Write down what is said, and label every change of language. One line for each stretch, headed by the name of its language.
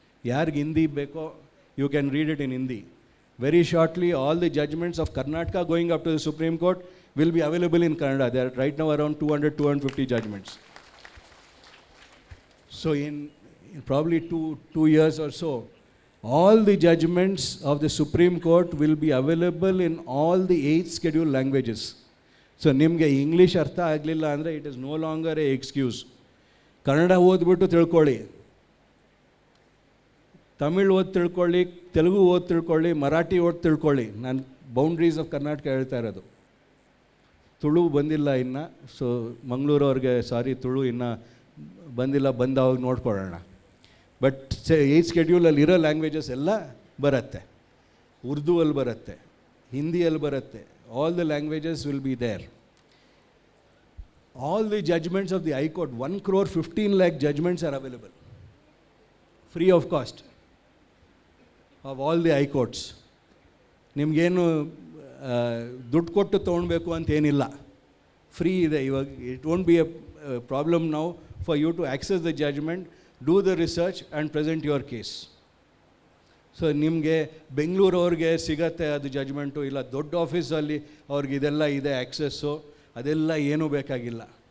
Kannada: ಯಾರಿಗೆ ಹಿಂದಿ ಬೇಕೋ,
English: you can read it in Hindi. Very shortly, all the judgments of Karnataka going up to the Supreme Court will be available in Kannada. There are right now around 200-250 judgments. So in probably two years or so, all the judgments of the Supreme Court will be available in all the 8 scheduled languages.
Kannada: So ನಿಮಗೆ English ಅರ್ಥ ಆಗಲಿಲ್ಲ ಅಂದರೆ
English: It is no longer a excuse.
Kannada: Kannada ಓದ್ಬಿಟ್ಟು ತಿಳ್ಕೊಳ್ಳಿ, ತಮಿಳ್ ಓದಿ ತಿಳ್ಕೊಳ್ಳಿ, ತೆಲುಗು ಓದಿ ತಿಳ್ಕೊಳ್ಳಿ, ಮರಾಠಿ ಓದಿ ತಿಳ್ಕೊಳ್ಳಿ. ನಾನು ಬೌಂಡ್ರೀಸ್ ಆಫ್ ಕರ್ನಾಟಕ ಹೇಳ್ತಾ ಇರೋದು. ತುಳು ಬಂದಿಲ್ಲ ಇನ್ನು, ಸೊ ಮಂಗಳೂರವ್ರಿಗೆ ಸಾರಿ, ತುಳು ಇನ್ನು ಬಂದಿಲ್ಲ, ಬಂದವಾಗ ನೋಡ್ಕೊಳ್ಳೋಣ. ಬಟ್ 8th ಶೆಡ್ಯೂಲಲ್ಲಿ ಇರೋ ಲ್ಯಾಂಗ್ವೇಜಸ್ ಎಲ್ಲ ಬರುತ್ತೆ. ಉರ್ದುವಲ್ಲಿ ಬರುತ್ತೆ, ಹಿಂದಿಯಲ್ಲಿ ಬರುತ್ತೆ.
English: All the languages will be there. All the judgments of the High Court, 1,15 lakh judgments are available, free of cost, of all the High Courts.
Kannada: ನಿಮಗೇನು ದುಡ್ಡು ಕೊಟ್ಟು ತೊಗೊಳ್ಬೇಕು ಅಂತ ಏನಿಲ್ಲ, ಫ್ರೀ ಇದೆ ಇವಾಗ.
English: It won't be a problem now for you to access the judgment, do the research and present your case.
Kannada: So ನಿಮಗೆ ಬೆಂಗಳೂರವ್ರಿಗೆ ಸಿಗತ್ತೆ ಅದು ಜಡ್ಜ್ಮೆಂಟು, ಇಲ್ಲ ದೊಡ್ಡ ಆಫೀಸಲ್ಲಿ ಅವ್ರಿಗೆ ಇದೆಲ್ಲ ಇದೆ ಆ್ಯಕ್ಸೆಸ್ಸು, ಅದೆಲ್ಲ ಏನೂ ಬೇಕಾಗಿಲ್ಲ.